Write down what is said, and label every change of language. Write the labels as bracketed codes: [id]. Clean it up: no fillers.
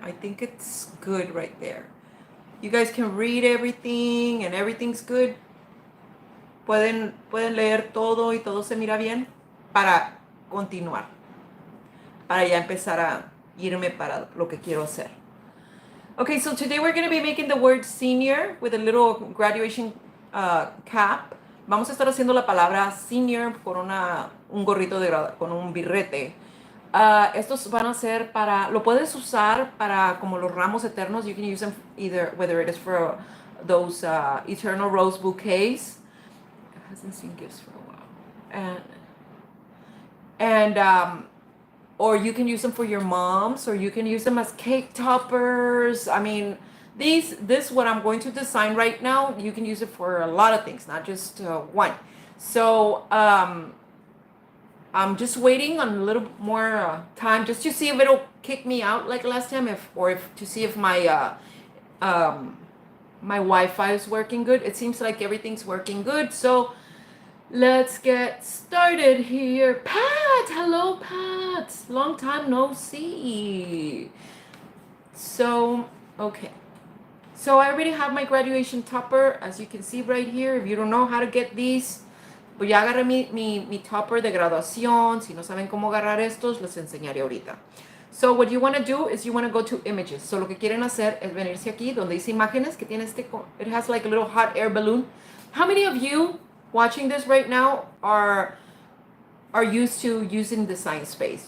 [en] I think it's good right there. You guys can read everything and everything's good. [es] Pueden leer todo y todo se mira bien para continuar. Para ya empezar a irme para lo que quiero hacer. [en] Okay, so today we're going to be making the word senior with a little graduation cap. [es] Vamos a estar haciendo la palabra senior con un gorrito con un birrete. Estos van a ser para, lo puedes usar para como los ramos eternos. [en] You can use them either, whether it is for those eternal rose bouquets. It hasn't seen gifts for a while. And or you can use them for your moms, or you can use them as cake toppers. I mean, this what I'm going to design right now, you can use it for a lot of things, not just one. So I'm just waiting on a little more time just to see if it'll kick me out like last time, to see if my my Wi-Fi is working good. It seems like everything's working good. So let's get started here. Pat, hello, Pat. Long time no see. So, okay. So I already have my graduation topper, as you can see right here. If you don't know how to get these, [es] pues ya agarré mi topper de graduación. Si no saben cómo agarrar estos, les enseñaré ahorita. [en] So what you want to do is you want to go to images. [es] So lo que quieren hacer es venirse aquí donde dice imágenes, que tiene [en] it has like a little hot air balloon. How many of you watching this right now are used to using Design Space?